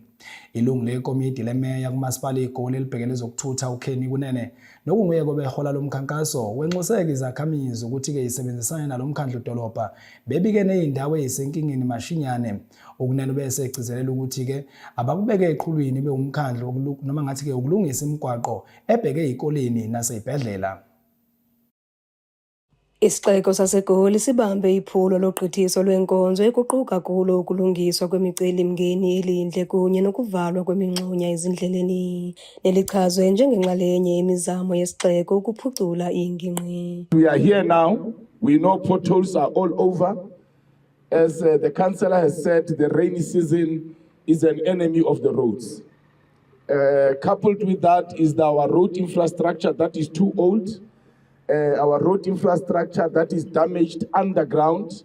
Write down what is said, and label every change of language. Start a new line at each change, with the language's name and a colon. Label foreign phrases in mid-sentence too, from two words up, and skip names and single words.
Zulu: Ilungu lekomidi lemeya kumasipala eGoli elibhekele ezokuthutha uKenny Kunene nokunguye kobehola lomkhankaso wenxuseke izakhamizi ukuthi-ke isebenzisane nalomkhandlu dolobha bebike ney'ndawo ey'senkingeni mashinyane. Ukunene bese egcizelela ukuthi-ke abakubeke eqhulwini bewumkhandlu noma ngathi-ke ukulungisa imigwaqo ebheke ey'koleni nasey'bhedlela.
Xhosa: Isixeko saseGoli sibambe iphulo logqithiso lwenkonzo ekuquka kulo ukulungiswa kwemicelimngeni elindle kunye nokuvalwa kwemingxunya ezindleleni nelichazwe njengenxalenye yemizamo yesixeko ukuphucula ingingqi.
English: We are here now. We know potholes are all over. As the councillor has said, the rainy season is an enemy of the roads. Coupled with that is our road infrastructure that is too old. Our road infrastructure that is damaged underground.